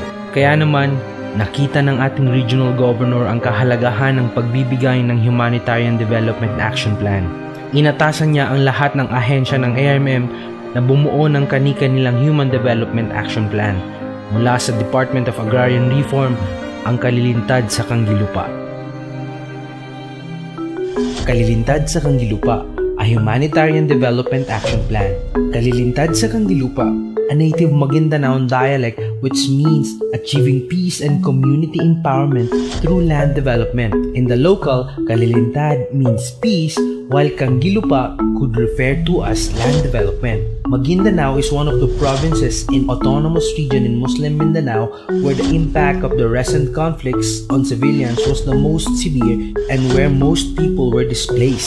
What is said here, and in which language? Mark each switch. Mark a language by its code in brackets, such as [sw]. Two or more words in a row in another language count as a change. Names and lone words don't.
[tl] Kaya naman, nakita ng ating regional governor ang kahalagahan ng pagbibigay ng Humanitarian Development Action Plan. Inatasan niya ang lahat ng ahensya ng ARMM na bumuo ng kani-kanilang Human Development Action Plan mula sa Department of Agrarian Reform, ang Kalilintad sa Kangilupa. [en] Kalilintad sa Kangilupa, a Humanitarian Development Action Plan. Kalilintad sa Kangilupa, a native Maguindanaon dialect which means achieving peace and community empowerment through land development. In the local, Kalilintad means peace, while Kangilupa could refer to as land development. Maguindanao is one of the provinces in autonomous region in Muslim Mindanao where the impact of the recent conflicts on civilians was the most severe and where most people were displaced.